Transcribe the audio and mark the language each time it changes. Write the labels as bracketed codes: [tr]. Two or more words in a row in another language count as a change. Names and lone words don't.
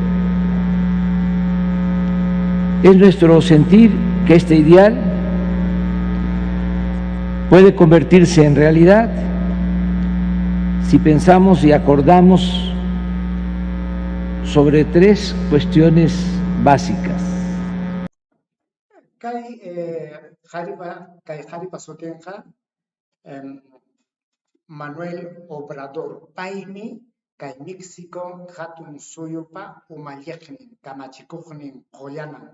[es] Es nuestro sentir que este ideal puede convertirse en realidad si pensamos y acordamos sobre tres cuestiones básicas. [qu] Kay qharipa sutinqa Manuel Obrador paymi kay México hatun suyupa umalliqnin kamachikuqnin qullanan.